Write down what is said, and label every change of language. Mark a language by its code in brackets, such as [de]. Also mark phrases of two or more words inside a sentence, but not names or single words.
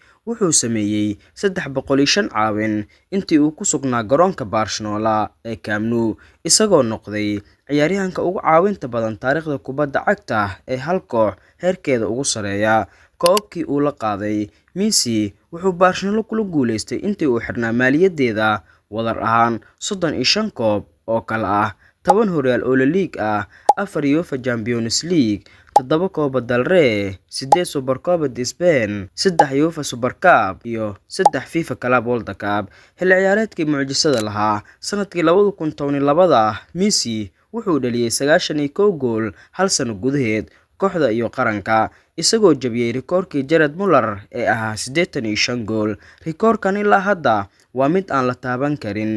[so] Wuxuu sameeyay 305 caawin intii uu ku sugnaa garoonka Barcelona ee Camp Nou, isagoo noqday ciyaaryahanka ugu caawinta badan taariikhda kubadda cagta ee hal koox heerkeeda ugu sareeya. Koobabkii uu la qaaday, Messi wuxuu Barcelona kula guuleystay intii uu xirnaa maaliyadeeda wadar ahaan 35 koob oo kala ah 10 horyaal oo La Liga ah, 4 UEFA Champions League, 7 Copa del Rey, 8 Supercopa de Spain, 3 UEFA Super Cup iyo 3 FIFA Club World Cup. Xilli ciyaareedkii mucjisada lahaa sanadkii 2012, Messi wuxuu dhaliyay 91 gool hal sano gudaheed kooxda iyo qaranka, isagoo jabiyay rikoorkii Gerd Müller ee ahaa 85 gool. Rikoorkan ilaa hadda waa mid aan la taaban karin.